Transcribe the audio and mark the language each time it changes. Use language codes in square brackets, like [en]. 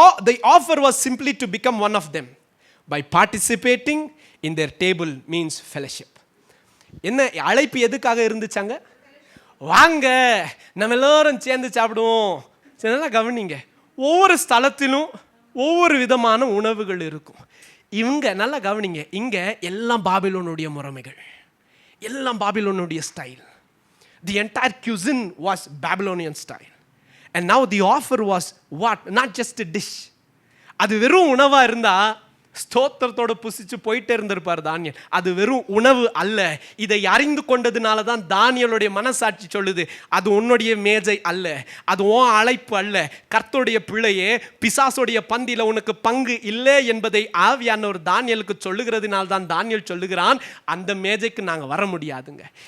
[en] The offer was simply to become one of them by participating in their table means fellowship. [ta] என்ன அழைப்பு எதுக்காக இருந்துச்சாங்க? வாங்க நம்ம எல்லாரும் சேர்ந்து சாப்பிடுவோம். நல்லா கவனிங்க, ஒவ்வொரு ஸ்தலத்திலும் ஒவ்வொரு விதமான உணவுகள் இருக்கும். இவங்க நல்லா கவனிங்க, இங்க எல்லாம் பாபிலோனுடைய முறைமைகள், எல்லாம் பாபிலோனுடைய style. [en] The entire cuisine was Babylonian style. And now the offer was what? Not just a dish. [ta] அது வெறும் உணவா இருந்தா ஸ்தோத்திரத்தோட புசிச்சு போயிட்டே இருந்திருப்பார் தானியேல். அது வெறும் உணவு அல்ல. இதை அறிந்து கொண்டதுனால தான் தானியேலுடைய மனசாட்சி சொல்லுது, அது உன்னுடைய மேஜை அல்ல, அது உன் அழைப்பு அல்ல. கர்த்தருடைய பிள்ளையே, பிசாசுடைய பந்தியில உனக்கு பங்கு இல்லை என்பதை ஆவியானவர் தானியேலுக்கு சொல்லுகிறதுனால தான் தானியேல் சொல்லுகிறான், அந்த மேஜைக்கு நாங்க வர முடியாதுங்க.